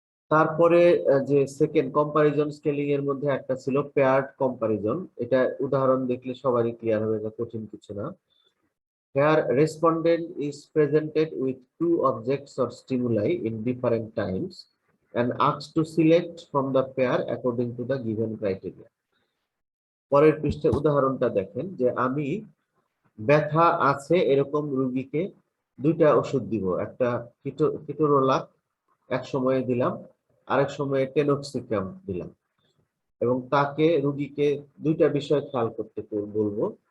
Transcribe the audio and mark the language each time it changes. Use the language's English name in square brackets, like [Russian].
[Bangla] তারপরে যে second comparison scaling এর মধ্যে একটা ছিল পেয়ার্ড কম্পারিজন। এটা উদাহরণ দেখলে সবারই ক্লিয়ার হবে, এটা কঠিন কিছু না। [English] Here respondent is presented with two objects or stimuli in different times and asked to select from the pair according to the given criteria. [Bangla] পরের পৃষ্ঠে উদাহরণটা দেখেন যে আমি ব্যথা আছে এরকম রোগীকে দুইটা ওষুধ দিব, একটা কিটোরোলাক এক সময়ে দিলাম, আরেক সময়ে টেনোক্সিকাম দিলাম, এবং তাকে রোগীকে দুইটা বিষয় খেয়াল করতে বলবো।